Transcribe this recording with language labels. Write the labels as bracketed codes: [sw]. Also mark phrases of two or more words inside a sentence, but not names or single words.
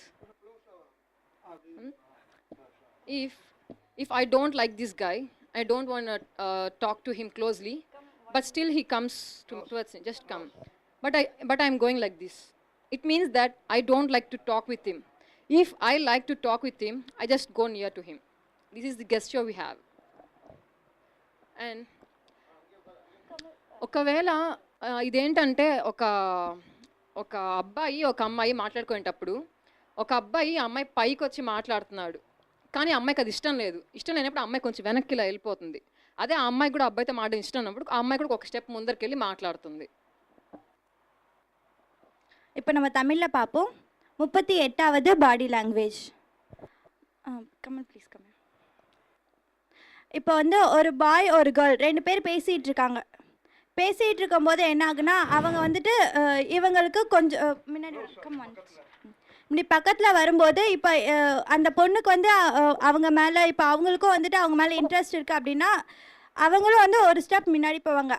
[en] If I don't like this guy, I don't want to talk to him closely, but still he comes towards me, just come. But I'm going like this. It means that I don't like to talk with him. If I like to talk with him, I just go near to him. This is the gesture we have. [te] And ఒకవేళ ఇదేంటంటే ఒక అబ్బాయి ఒక అమ్మాయి మాట్లాడుకునేటప్పుడు ఒక అబ్బాయి అమ్మాయి పైకి వచ్చి మాట్లాడుతున్నాడు, కానీ అమ్మాయికి అది ఇష్టం లేదు. ఇష్టం లేనప్పుడు అమ్మాయి కొంచెం వెనక్కి ఇలా వెళ్ళిపోతుంది. అదే ఆ అమ్మాయి కూడా అబ్బాయితో మాట్లాడి ఇష్టం ఉన్నప్పుడు ఆ అమ్మాయి కూడా ఒక స్టెప్ ముందరికి వెళ్ళి మాట్లాడుతుంది. [ta] இப்போ நம்ம தமிழில் பார்ப்போம். 38வது [en] body language. [ta] கமல் ப்ளீஸ் கமல். இப்போ வந்து ஒரு பாய் ஒரு கேர்ள் 2 பேர் பேசிகிட்டு இருக்காங்க. பேசிகிட்டு இருக்கும்போது என்ன ஆகுனா அவங்க வந்துட்டு இவங்களுக்கு கொஞ்சம் முன்னாடி இப்படி பக்கத்தில் வரும்போது இப்போ அந்த பொண்ணுக்கு வந்து அவங்க மேலே இப்போ அவங்களுக்கும் வந்துட்டு அவங்க மேலே இன்ட்ரெஸ்ட் இருக்குது அப்படின்னா அவங்களும் வந்து ஒரு ஸ்டெப் முன்னாடி போவாங்க.